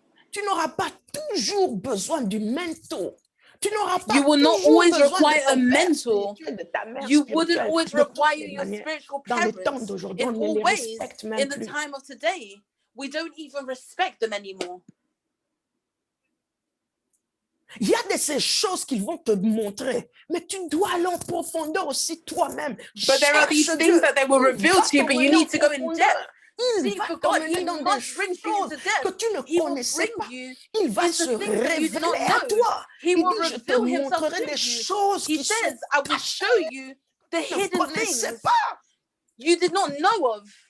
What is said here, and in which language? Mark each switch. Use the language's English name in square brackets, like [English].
[French] Tu n'auras pas toujours besoin du mentor. Tu n'auras pas [English] you will not always require a mentor. You wouldn't always always require your spiritual parents. In always, in the time of today, we don't even respect them anymore. [French] Il y a de ces choses qu'ils vont te montrer, mais tu dois aller en profondeur aussi toi-même. [English] But there are these things that they will reveal to you, but you need to go in depth. [French] Il va t'emmener dans des choses que tu ne connaissais pas. Il va se révéler à toi. Il dit, je te montrerai des choses qui sont cachées. Tu ne connaissais pas. [English] You did not know of.